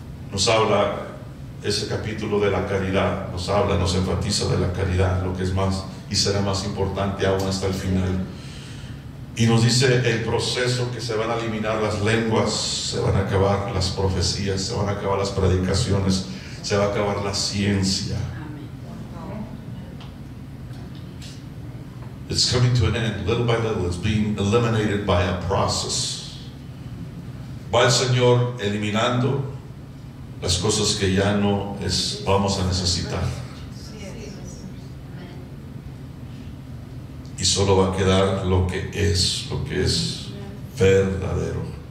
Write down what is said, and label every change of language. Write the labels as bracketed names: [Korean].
[Spanish] Nos habla ese capítulo de la caridad, nos enfatiza de la caridad, lo que es más y será más importante aún hasta el final. Y nos dice el proceso, que se van a eliminar las lenguas, se van a acabar las profecías, se van a acabar las predicaciones, se va a acabar la ciencia. [English] It's coming to an end, little by little. It's being eliminated by a process. [Spanish] Va el Señor eliminando las cosas que ya no vamos a necesitar. Y solo va a quedar lo que es verdadero.